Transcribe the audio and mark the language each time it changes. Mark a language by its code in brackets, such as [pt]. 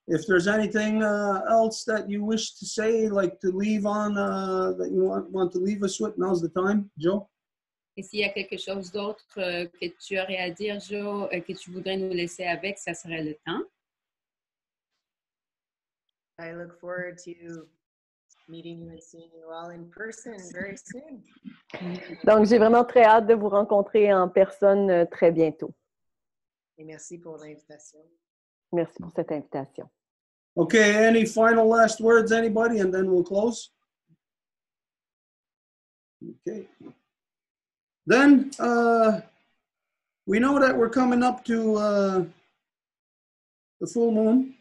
[en] If there's anything else that you wish to say, like to leave on, that you want to leave us with, now's the time, Joe. [fr] Et s'il y a quelque chose d'autre que tu aurais à dire, Joe, que tu voudrais nous laisser avec, ça serait le temps. [en] I look forward to meeting you and seeing you all in person very soon. [fr] Donc, j'ai vraiment très hâte de vous rencontrer en personne très bientôt. Et merci pour l'invitation. Merci pour cette invitation. [en] Okay, any final last words, anybody, and then we'll close? Okay. Then, we know that we're coming up to the full moon.